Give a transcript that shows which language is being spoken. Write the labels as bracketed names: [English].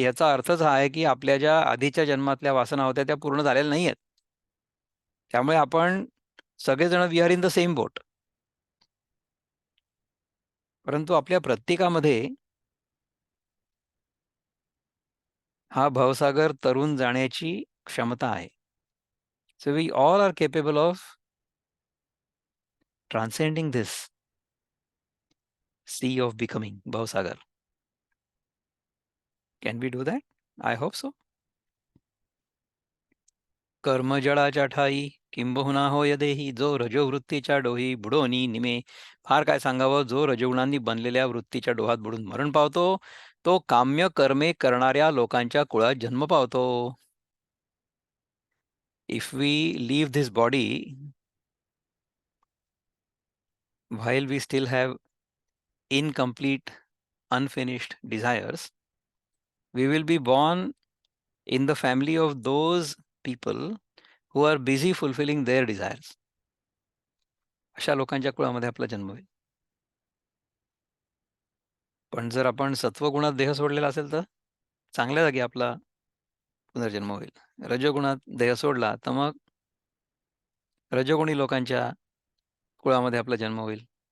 [Marathi] याचा अर्थच हा आहे, की आपल्या ज्या आधीच्या जन्मातल्या वासना होत्या त्या पूर्ण झालेल्या नाहीयेत. त्यामुळे आपण सगळेजण [English] We are in the same boat. [Marathi] परंतु आपल्या प्रत्येकामध्ये हा भवसागर तरून जाण्याची क्षमता आहे. [English] So we all are capable of transcending this sea of becoming bhavsagar. Can we do that? I hope so. [Marathi] कर्मजळाच्या ठायी किंबहुना होय देही, जो रजोवृत्तीच्या डोही बुडोनी निमे. फार काय सांगावं, जो रजोगुणांनी बनलेल्या वृत्तीच्या डोहात बुडून मरण पावतो, तो काम्य कर्मे करणाऱ्या लोकांच्या कुळात जन्म पावतो. [English] If we leave this body while we still have incomplete, unfinished desires, we will be born in the family of those people who are busy fulfilling their desires. [Marathi] अशा लोकांच्या कुळामध्ये आपला जन्म होईल. पण जर आपण सत्वगुणात देह सोडलेला असेल तर चांगल्या जागी आपला पुनर्जन्म होईल. रजोगुणात देह सोडला तर मग रजोगुणी लोकांच्या कुळामध्ये आपला जन्म होईल.